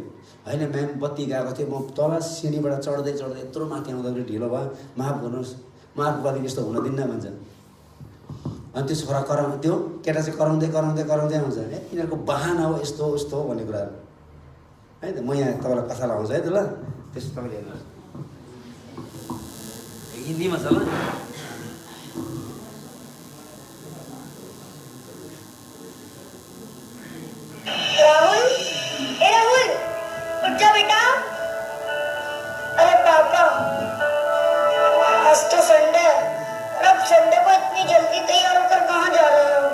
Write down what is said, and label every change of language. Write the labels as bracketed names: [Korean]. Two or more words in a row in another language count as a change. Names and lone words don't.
[Nepali] होइन म्याम बत्ती गएको थियो, म तल सिँढीबाट चढ्दै चढ्दै यत्रो माथि आउँदाखेरि ढिलो भयो, माफ गर्नुहोस्, म अर्को पालि यस्तो हुन दिन्न भन्छ। अनि त्यो छोरा त्यो केटा चाहिँ कराउँदै कराउँदै कराउँदै आउँछ, यिनीहरूको बहाना हो यस्तो यस्तो भन्ने कुराहरू है त। म यहाँ तपाईँलाई कथा लगाउँछु है त, ल त्यसो तपाईँले हेर्नुहोस्, हिन्दीमा छ ल। [Hindi] राहुल, ए राहुल, उठ जा बेटा। अरे पापा, आज तो संडे है, अब संडे को इतनी जल्दी तैयार होकर कहाँ जा रहे हो?